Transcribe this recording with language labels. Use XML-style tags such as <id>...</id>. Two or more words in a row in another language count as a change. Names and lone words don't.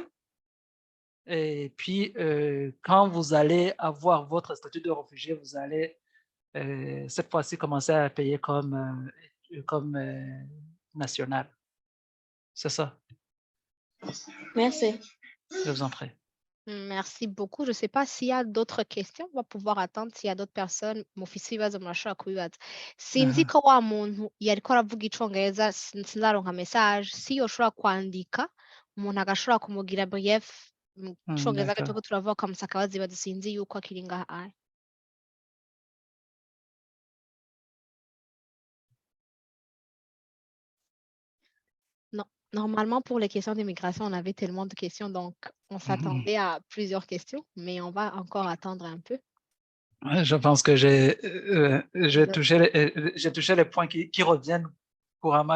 <fr>Et puis, quand vous allez avoir votre statut de réfugié, vous allez cette fois-ci commencer à payer comme national. C'est ça. Merci. Je vous en prie. Merci beaucoup. Je ne sais pas s'il y a d'autres questions. On va pouvoir attendre s'il y a d'autres personnes</fr> <rn>mufise ibibazo murashobora kubibaza. Sinzi ko wa muntu yariko aravuga icongereza sinzaronka message si yoshobora kwandika umuntu agashobora kumugira brief mu congereza gato ko turavuga kamusa akabazibaza sinzi yuko akiri ngaha.</rn> <fr>Normalement, pour les questions d'immigration, on avait tellement de questions, donc on s'attendait à plusieurs questions, mais on va encore attendre un peu. Je pense que j'ai touché les points qui reviennent couramment.</fr>